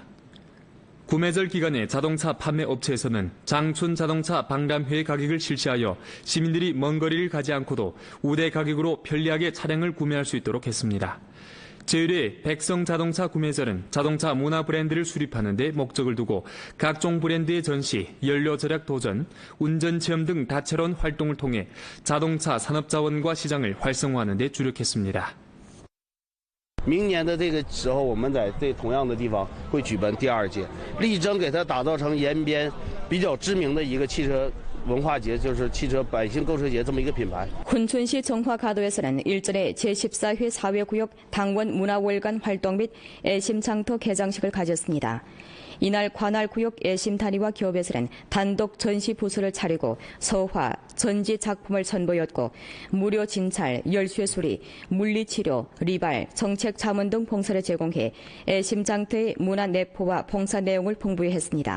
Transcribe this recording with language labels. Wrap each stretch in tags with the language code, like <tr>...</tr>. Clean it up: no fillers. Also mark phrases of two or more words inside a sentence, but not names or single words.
<ko>구매절 기간에 자동차 판매업체에서는 장춘 자동차 박람회 가격을 실시하여 시민들이 먼 거리를 가지 않고도 우대 가격으로 편리하게 차량을 구매할 수 있도록 했습니다. 제1회 백성자동차 구매절은 자동차 문화 브랜드를 수립하는 데 목적을 두고 각종 브랜드의 전시, 연료 절약 도전, 운전 체험 등 다채로운 활동을 통해 자동차 산업자원과 시장을 활성화하는 데 주력했습니다.</ko> <zh>明年的这个时候，我们在这同样的地方会举办第2届，力争给它打造成延边比较知名的一个汽车 文化节就是汽车百姓购车节这么一个品牌。</zh> <ko>훈춘시 정화가도에서는 일전에 제14회 사회구역 당원 문화월간 활동 및 애심장터 개장식을 가졌습니다. 이날 관할구역 애심단위와 기업에서는 단독 전시 부스를 차리고 서화, 전지 작품을 선보였고 무료 진찰, 열쇠수리, 물리치료, 리발, 정책 자문 등 봉사를 제공해 애심장터의 문화 내포와 봉사 내용을 풍부히 했습니다.</ko>